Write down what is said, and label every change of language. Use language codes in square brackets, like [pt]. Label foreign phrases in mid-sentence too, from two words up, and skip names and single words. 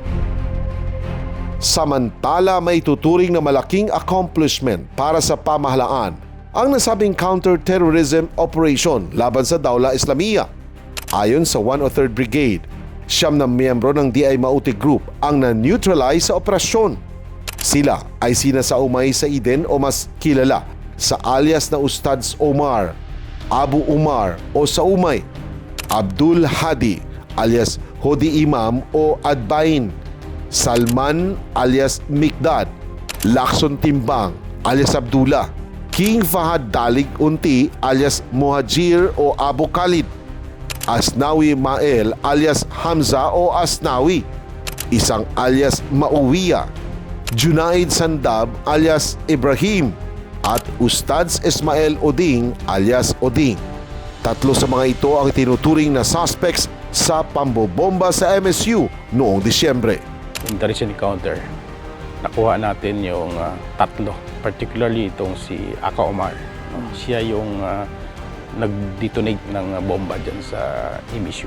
[tl] Samantala, may tuturing na malaking accomplishment para sa pamahalaan ang nasabing [en] counter-terrorism operation [tl] laban sa Dawla Islamiyah. Ayon sa 103rd Brigade, 9 na miyembro ng DI Maute Group ang na-neutralize sa operasyon. Sila ay sina Saumay Saiden o mas kilala sa alias na Ustads Omar, Abu Umar o Saumay, Abdul Hadi alias Hodi Imam o Adbain, Salman alias Mikdad, Lakson Timbang alias Abdullah, King Fahad Dalig Unti alias Muhajir o Abu Khalid, Asnawi Mael alias Hamza o Asnawi, isang alias Mauwiya, Junaid Sandab alias Ibrahim, at Ustads Ismael Oding alias Oding. 3 sa mga ito ang tinuturing na suspects sa pambobomba sa MSU noong Disyembre. [en] Terrorist encounter, [tl] nakuha natin yung 3, particularly itong si Aka Omar. Siya yung nag-detonate ng bomba dyan sa MSU.